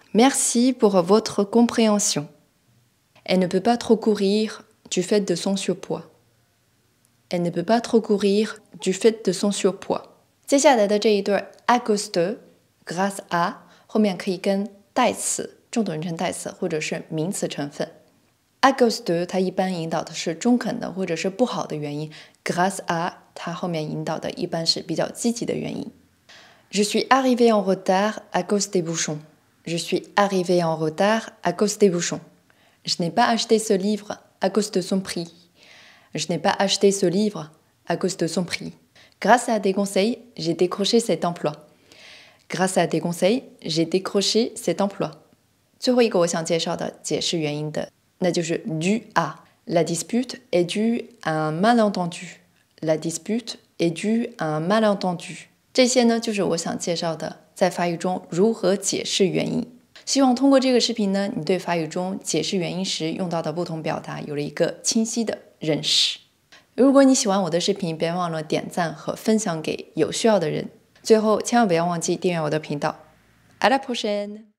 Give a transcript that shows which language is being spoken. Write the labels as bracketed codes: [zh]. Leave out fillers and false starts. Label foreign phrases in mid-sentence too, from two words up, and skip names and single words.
[fr] Merci pour votre compréhension. Elle ne peut pas trop courir du fait de son surpoids. Elle ne peut pas trop courir du fait de son surpoids. [zh] 接下来的这一对 [fr] à cause grâce à [zh] 后面可以跟代词、重点人称代词或者是名词成分。 [fr] à cause [zh] 它一般引导的是中肯的或者是不好的原因 ， [fr] grâce à [zh] 它后面引导的一般是比较积极的原因。 [fr] Je suis arrivé en retard à cause des bouchons. Je suis arrivé en retard à cause des bouchons. Je n'ai pas acheté ce livre à cause de son prix. Je n'ai pas acheté ce livre à cause de son prix. Grâce à tes conseils, j'ai décroché cet emploi. Grâce à tes conseils, j'ai décroché cet emploi. [zh] 最后一个我想介绍的解释原因的，那就是 [fr] dû à. La dispute est due à un malentendu.La dispute est due à un malentendu. [zh] 这些呢，就是我想介绍的在法语中如何解释原因。希望通过这个视频呢，你对法语中解释原因时用到的不同表达有了一个清晰的认识。如果你喜欢我的视频，别忘了点赞和分享给有需要的人。最后，千万不要忘记订阅我的频道。 [fr] À la prochaine!